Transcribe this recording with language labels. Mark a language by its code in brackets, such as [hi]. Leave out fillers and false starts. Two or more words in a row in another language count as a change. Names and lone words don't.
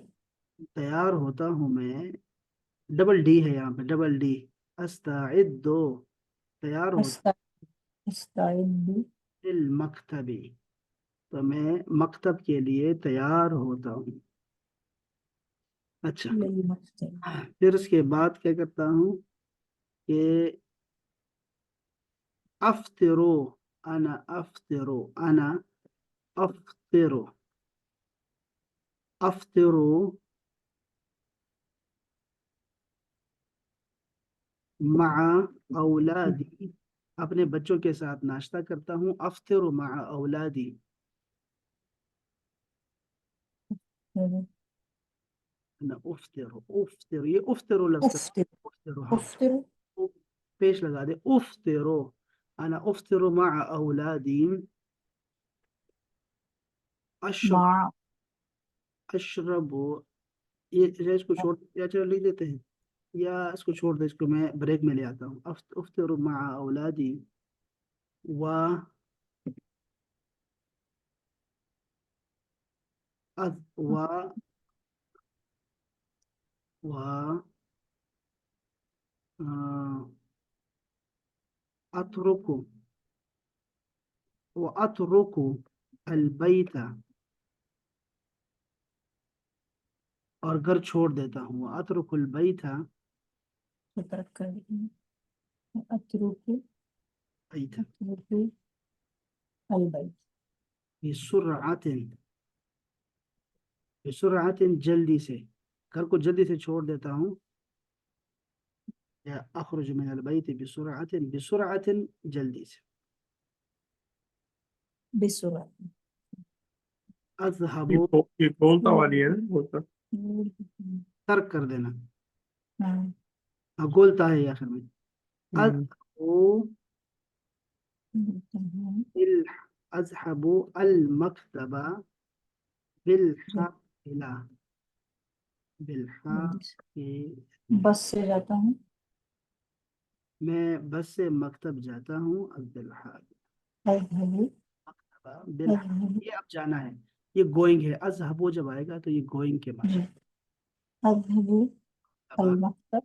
[ur] تیار ہوتا ہوں میں، ڈبل ڈی ہے یہاں پے، ڈبل ڈی، استعد، تیار ہوتا मुस्तैद [ar] للمكتب, [ur] تو میں مکتب کے لیے تیار ہوتا ہوں. अच्छा, लिलमस्तैद। پھر اس کے بعد کیا کرتا ہوں، کہ [ar] أفطر، أنا أفطر، أنا أفطر, أفطر مع أولادي, [ur] اپنے بچوں کے ساتھ ناشتہ کرتا ہوں, [ar] أفطر مع أولادي, [ur] ना [ar] أُفطر، أُفطر, [ur] یہ افطر لفظ کا, उफ्तिर उफ्तिरो, हाँ, उफ्तिर پیش لگا دے, [ar] أُفطر، أنا أُفطر مع أولادي، أشرب, [ur] माँ अशरबो, یہ اس کو چھوڑ یا چلو لکھ دیتے ہیں، یا اس کو چھوڑ دے، اس کو میں بریک میں لے آتا ہوں, [ar] أفطر مع أولادي، و أج و أترك، و أترك البيت, [ur] اور گھر چھوڑ دیتا ہوں [ar] اترک البیت [ur] تو ترک کر دیں اترک بیت [ar] اترک البیت بسرعت بسرعت [ur] جلدی سے گھر کو جلدی سے چھوڑ دیتا ہوں یا [ar] اخرج من البیت بسرعت بسرعت [ur] جلدی سے بسرعت اذهب یہ بولتا والی ہے نا بولتا ترک کر دینا ہاں گولتا ہے آخر میں [ar] اذهب اذهب المکتب بالحافلہ بالحافلہ [ur] بس سے جاتا ہوں میں بس سے مکتب جاتا ہوں بالحافلہ اذهب یہ اب جانا ہے یہ گوئنگ ہے اذهب جب آئے گا تو یہ گوئنگ کے معنی [ar] جی اذهب المکتب